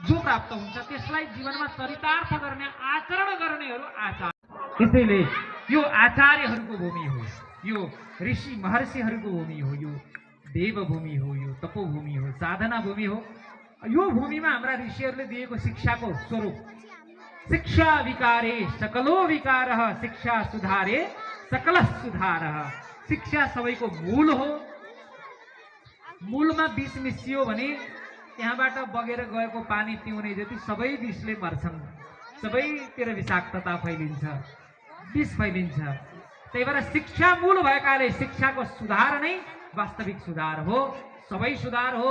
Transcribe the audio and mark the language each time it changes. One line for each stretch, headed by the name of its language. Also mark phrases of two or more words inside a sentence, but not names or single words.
Nepali: जो प्राप्त हुन्छ त्यसलाई जीवनमा चरितार्थ गर्ने आचरण गर्नेहरू आचार्य। त्यसैले यो आचार्यहरूको भूमि हो, यो ऋषि महर्षिहरूको भूमि हो, यो देवभूमि हो, यो तपोभूमि हो, साधना भूमि हो। यो भूमिमा हाम्रा ऋषिहरूले दिएको शिक्षाको स्वरूप शिक्षा विकारे सकलो विकार, शिक्षा सुधारे सकल सुधार। शिक्षा सबैको मूल हो। मूलमा विष मिसियो भने त्यहाँबाट बगेर गएको पानी पिउने जति सबै विषले मर्छन्, सबैतिर विषाक्तता फैलिन्छ, विष फैलिन्छ। त्यही भएर शिक्षा मूल भएकाले शिक्षाको सुधार नै वास्तविक सुधार हो, सबै सुधार हो।